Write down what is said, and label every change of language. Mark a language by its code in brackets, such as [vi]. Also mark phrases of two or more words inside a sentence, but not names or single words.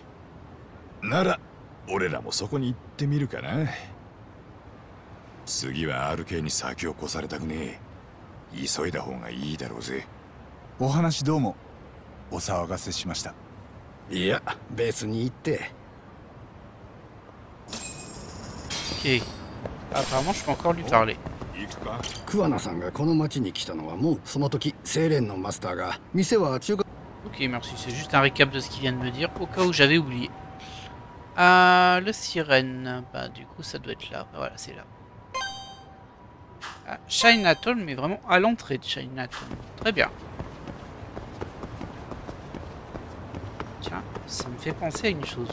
[ja] なら俺らもそこに行ってみるかな。次は RK に先を越されたくねえ。急いだ方がいいだろうぜ。お話どうもお騒がせしました。いや、ベースに行って。 [fr] Ok. Apparemment, je peux encore lui parler. [ja] 行くか？桑名さんがこの町に来たのはもうその時、清廉のマスターが店は中華。 [fr] Ok, merci. C'est juste un récap de ce qu'il vient de me dire, au cas où j'avais oublié. Le sirène. Bah, du coup, ça doit être là. Voilà, c'est là. Ah, Chinatown, mais vraiment à l'entrée de Chinatown. Très bien. Tiens, ça me fait penser à une chose.